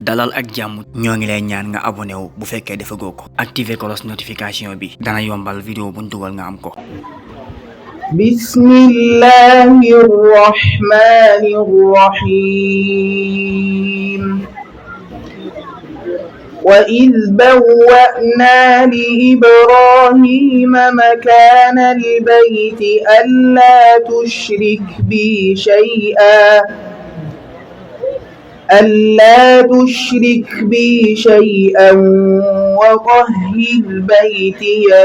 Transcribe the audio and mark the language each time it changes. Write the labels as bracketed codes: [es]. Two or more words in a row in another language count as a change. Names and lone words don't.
[wo] dalal ak jàmm ñoo ngi lay ñaan nga abonné wu bu fekkee defagoo ko activer cloche notification bi dana yombal vidéo buñ dugal nga am ko. [ar] بسم الله الرحمن الرحيم وإذ بوأنا لإبراهيم مكان البيت ألا تشرك بي شيئا وطهر بيتي